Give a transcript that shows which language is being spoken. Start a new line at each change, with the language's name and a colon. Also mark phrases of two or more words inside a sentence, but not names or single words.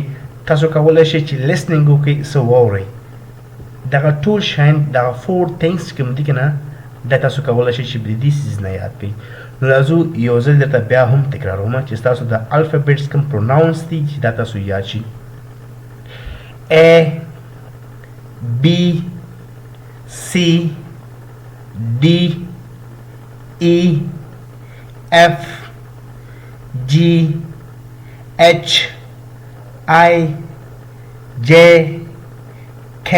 Pashto: تاسو کولی شئ چې لیسنینګ وکړئ، څه واورئ. دغه ټول شیان دغه 4 things چې کوم دي که نه دا تاسو کولی شئ چې د دې څیز نه یاد کړئ. نو راځو یو ځل درته بیا هم تکراروم چې ستاسو د الفابیټس کوم پروناونس دي چې دا تاسو یاد شي.
English: A B C D E F G H I J K